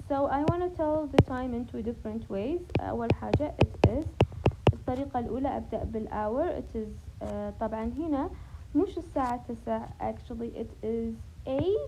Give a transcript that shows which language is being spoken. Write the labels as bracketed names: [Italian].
[English] So I want to tell the time in 2 different ways. [Arabic] أول حاجة [English] it is [Arabic] الطريقة الأولى أبدأ بالhour. [English] It is [Arabic] طبعا هنا مش الساعة [English] 9 actually it is 8.